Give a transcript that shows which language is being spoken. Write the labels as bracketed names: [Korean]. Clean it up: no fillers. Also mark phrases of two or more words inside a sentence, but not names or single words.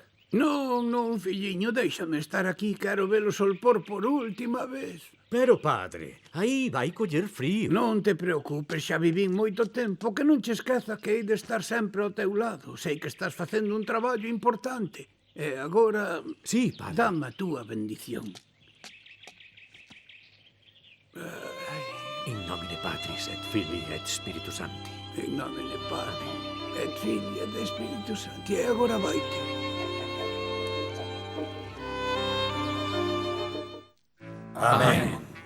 [Galician] Non, filliño, déixame estar aquí. Quero velo solpor por última vez. Pero, padre, aí vai coller frío. Non te preocupes, xa vivín moito tempo. Que non che esqueza que hei de estar sempre ao teu lado. Sei que estás facendo un traballo importante. E agora... Sí, padre. Dame a túa bendición. [Latin] In nomine Patris et Filii et Spiritus Sancti. In nomine Patri et Filii et Spiritus Sancti. [Galician] E agora vaite. Amén.